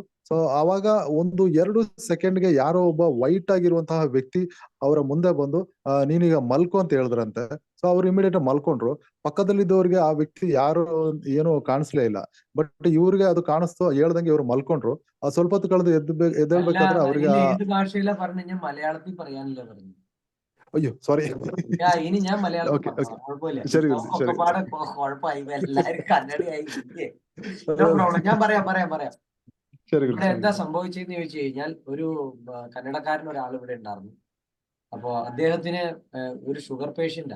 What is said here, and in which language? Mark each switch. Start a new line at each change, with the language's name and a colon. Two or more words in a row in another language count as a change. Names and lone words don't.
Kannada: ಸೊ ಆವಾಗ 1-2 ಸೆಕೆಂಡ್ಗೆ ಯಾರೋ ಒಬ್ಬ ವೈಟ್ ಆಗಿರುವಂತಹ ವ್ಯಕ್ತಿ ಅವರ ಮುಂದೆ ಬಂದು ನೀನೀಗ ಮಲ್ಕೊ ಅಂತ ಹೇಳಿದ್ರಂತೆ. ಸೊ ಅವ್ರು ಇಮಿಡಿಯೇಟ್ ಮಲ್ಕೊಂಡ್ರು. ಪಕ್ಕದಲ್ಲಿದ್ದವ್ರಿಗೆ ಆ ವ್ಯಕ್ತಿ ಯಾರು ಏನೋ ಕಾಣಿಸ್ಲೇ ಇಲ್ಲ. ಬಟ್ ಇವ್ರಿಗೆ ಅದು ಕಾಣಿಸ್ತು, ಹೇಳ್ದಂಗೆ ಇವ್ರು ಮಲ್ಕೊಂಡ್ರು. ಸ್ವಲ್ಪ ಹೊತ್ತು ಕಳೆದು ಎದ್ದೇಳ್ಬೇಕಾದ್ರೆ ಅವ್ರಿಗೆ
Malayalam: ഏത് ഭാഷയിലാ പറഞ്ഞു? ഞാൻ മലയാളത്തിൽ പറയാനല്ലേ പറഞ്ഞു.
Kannada: ಅಯ್ಯೋ ಸಾರಿ.
Malayalam: ഇനി ഞാൻ മലയാളത്തിൽ ഓക്കെ പറഞ്ഞോളാം, കുഴപ്പമില്ല. ശരി ശരി. ഒക്കെപ്പാടെ കുഴപ്പമായി, എല്ലാരും കന്നഡയായി.
English: no problem,
Malayalam: ഞാൻ പറയാം. ശരി ഇവിടെ എന്താ സംഭവിച്ചതെന്ന് ചോദിച്ചു കഴിഞ്ഞാൽ, ഒരു കന്നഡക്കാരൻ ഒരാൾ ഇവിടെ ഉണ്ടായിരുന്നു. അപ്പോ അദ്ദേഹത്തിന് ഒരു ഷുഗർ പേഷ്യന്റാ.